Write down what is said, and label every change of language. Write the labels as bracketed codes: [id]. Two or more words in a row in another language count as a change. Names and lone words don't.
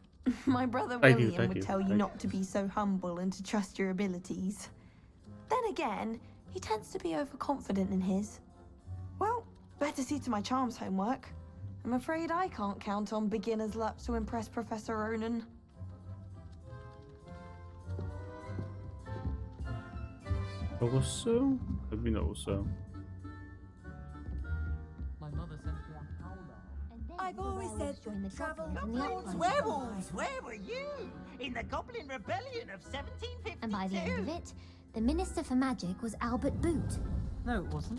[en] My brother Thank you, William thank would you, tell you thank not to be so humble and to trust your abilities. Then again, he tends to be overconfident in his. Well, better see to my charms homework. I'm afraid I can't count on beginner's luck to impress Professor Ronan. [yue] 有個箱喺邊度？個箱 [en] My mother sent me a howler. I've always said that travel Goblins, werewolves, where were you? In the Goblin Rebellion of 1752. And by the end of it, the Minister for Magic was Albert Boot. No, it wasn't.